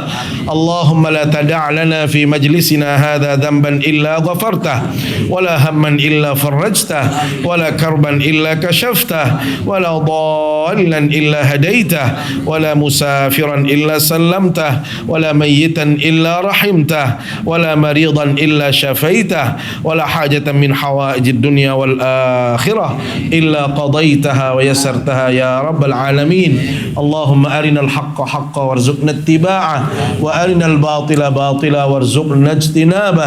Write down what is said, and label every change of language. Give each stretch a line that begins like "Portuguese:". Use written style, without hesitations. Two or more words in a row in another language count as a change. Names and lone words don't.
Arabic: اللهم لا تدع لنا في مجلسنا هذا ذنبا إلا غفرته ولا هما إلا فرجته ولا كربا إلا كشفت ولا ضالا إلا هديته ولا مسافرا إلا سلمته ولا ميتا إلا رحمته ولا مريضا إلا شفيته ولا حاجة من حوائج الدنيا والآخرة إلا قضيتها ويسرتها يا رب العالمين. اللهم أرنا الحق حقا وارزقنا اتباعه وأرنا الباطل باطلا وارزقنا اجتنابه.